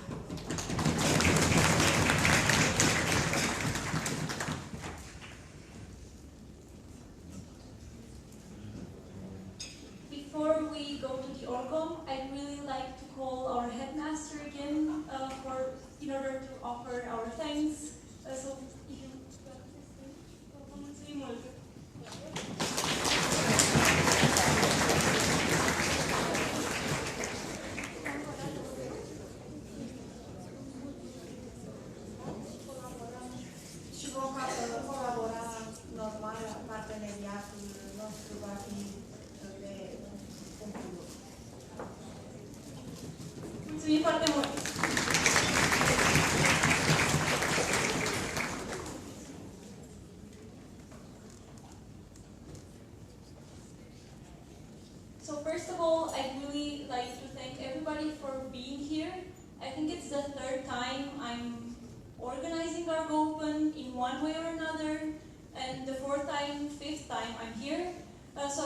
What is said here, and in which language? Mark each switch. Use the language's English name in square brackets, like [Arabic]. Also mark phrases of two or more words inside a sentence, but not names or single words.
[English] Before we go to the ORCOM, I'd really like to call our headmaster again in order to offer our thanks. So if you [Romanian] vă mulțumim mult. Și vom colabora normal, parteneriatul nostru va fi de conclu. Mulțumim foarte mult! [English] So first of all, I'd really like to thank everybody for being here. I think it's the third time I'm organizing ARGO Open in one way or another, and the fifth time I'm here.